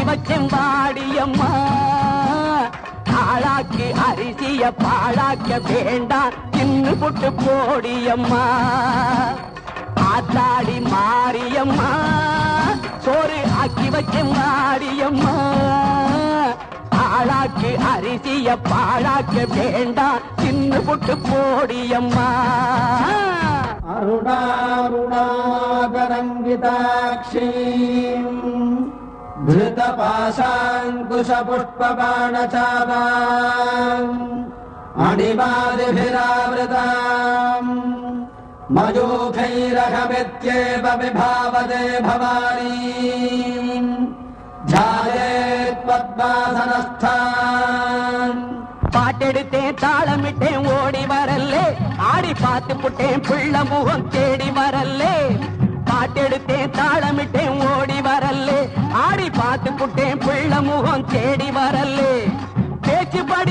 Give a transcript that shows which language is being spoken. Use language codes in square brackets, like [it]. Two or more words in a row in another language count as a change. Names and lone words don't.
[ta] வச்சேன் வாடியம்மா ஆளாக்கு அரிசிய பாழாக்க வேண்டாம் தின்னு புட்டு போடியம்மா ஆத்தாடி மாரியம்மா சோறு ஆக்கி வச்சேன் வாடியம்மா ஆளாக்கு அரிசிய பாழாக்க வேண்டாம் தின்னு புட்டு போடியம்மா [sa] அருணாருணாகரங்கிதாட்சீம் धृतपाशाङ्कुशपुष्पबाणचापाम् मणिमादिभिरावृताम् मयूखैरहमित्येव विभावते भवानीम् ध्यायेत्पद्मासनस्थान् [ta] பாட்டெடுத்தேன் தாளமிட்டேன் ஓடி வரல்லே ஆடி பார்த்து புட்டேன் பிள்ள முகம் தேடி வரல்லே பாட்டெடுத்தேன் தாளமிட்டேன் ஓடி வரல்லே ஆடி பார்த்து புட்டேன் பிள்ள முகம் தேடி வரல்லே பேச்சுப்படி